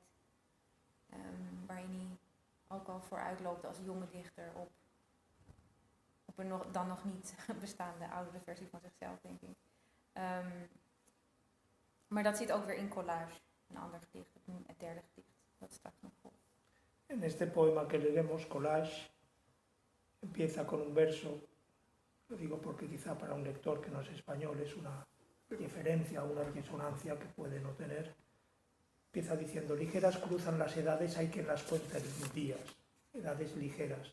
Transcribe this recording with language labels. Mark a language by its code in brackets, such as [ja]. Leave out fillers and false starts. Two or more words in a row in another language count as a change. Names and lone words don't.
[nl] Waarin hij ook al vooruit loopt als jonge dichter op een dan nog niet bestaande oudere versie van zichzelf, denk ik. Maar dat zit ook weer in collage, een ander gedicht, het derde gedicht, dat straks nog volgt. [es] En este poema que leeremos, collage, empieza con un verso, lo digo porque quizá para un lector que no es español es una referencia, una resonancia que puede no tener. Empieza diciendo, ligeras cruzan las edades, hay quien las cuenta en días, edades ligeras.